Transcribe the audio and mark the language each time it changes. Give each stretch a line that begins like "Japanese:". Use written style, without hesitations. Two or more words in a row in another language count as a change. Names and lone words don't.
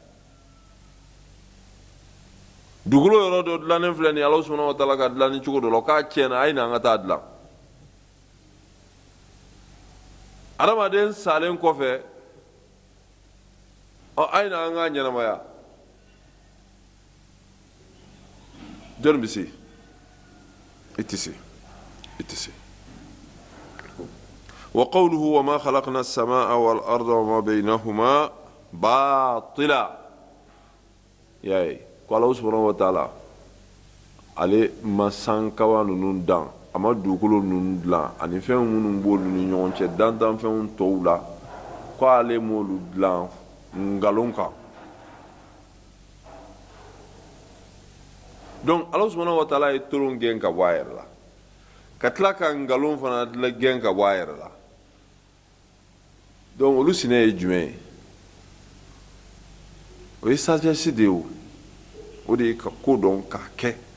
Bambara: dugukolo yɔrɔ dɔ dilannen filɛ nin ye Ala
Arabic: سبحانه وتعالى
Bambara: ka dilanni cogo dɔ la k'a tiɲɛna a ye na an ka taa dilan adamaden salen kɔfɛ a ye na an ka ɲɛnamaya jɔn bɛ se i tɛ se i tɛ se
Arabic: وقوله وما خلقنا السماء والأرض وما بينهما باطلا
Bambara: yaye ko Ala
Arabic: سبحانه وتعالى
Bambara: ale ma sankawa ninnu dan a ma dugukolo ninnu dilan ani fɛn minnu b'olu ni ɲɔgɔn cɛ dantanfɛnw tɔw la ko ale m'olu dilan ngalon kan donc Ala
Arabic: سبحانه وتعالى
Bambara: ye tolon gɛn ka bɔ a yɛrɛ la ka tila ka ngalon fana gɛn ka bɔ a yɛrɛ la donc olu sinɛ ye jumɛn ye o ye sagesse de ye o de ye ka ko dɔn k'a kɛ